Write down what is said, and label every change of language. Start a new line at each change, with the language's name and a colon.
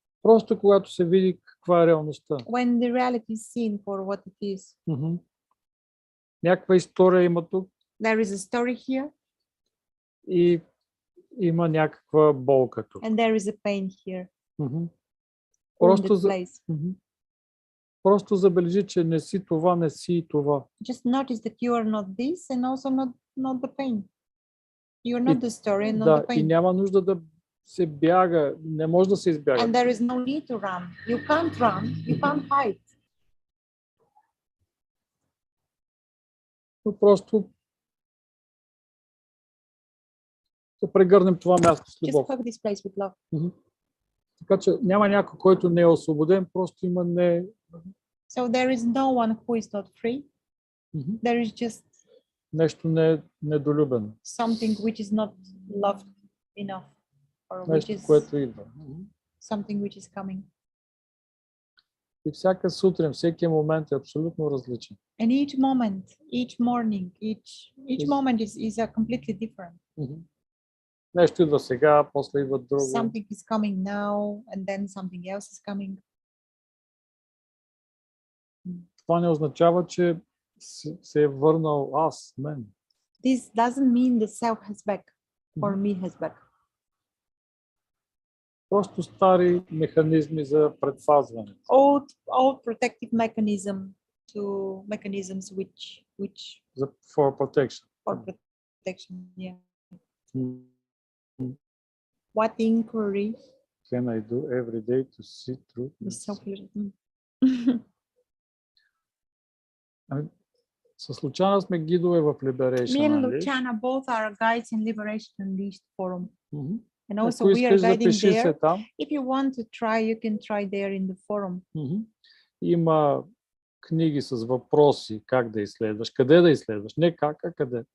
Bulgarian: Просто когато се види каква е реалността.
English: When the reality is seen for what it is.
Bulgarian: Някаква история има тук.
English: There is a story here.
Bulgarian: И има някаква болка тук.
English: And there is a pain here.
Bulgarian: Просто забележи, че не си това, не си и това.
English: Just notice that you are not this and also not the pain. You are not the story and not the pain.
Bulgarian: И няма нужда да се бяга, не може да се избяга.
English: And there is no need to run. You can't run, you can't hide.
Bulgarian: Но просто да прегърнем това място с любов.
English: Just hug this place with love.
Bulgarian: Така че няма някой, който не е освободен, просто има не.
English: So there is no one who is not free. There is just
Bulgarian: нещо недолюбено.
English: Something which is not loved enough, or which is
Bulgarian: което идва.
English: Something which is coming.
Bulgarian: И всяка сутрин, всеки момент е абсолютно различен.
English: And each moment, each morning, each moment is completely different.
Bulgarian: Нещо идва сега, после идва друго.
English: Something is coming now, and then something else is coming.
Bulgarian: Това не означава, че се е върнал аз, мен.
English: This doesn't mean the self has back or me has back.
Bulgarian: Просто стари механизми за предпазване.
English: Old protective mechanisms which For protection. for protection. Yeah. Mm. What inquiry? Can I do every day to see through The this?
Bulgarian: С Лучана сме гидове в Liberation
English: Me and Unleashed. Luchana both are guides in Liberation Unleashed forum. And also
Bulgarian: Ако
English: we are
Bulgarian: искаш,
English: guiding
Bulgarian: запиши се
English: there.
Bulgarian: там.
English: If you want to try, you can try there in the forum.
Bulgarian: Има книги с въпроси как да изследваш, къде да изследваш, не как, а къде.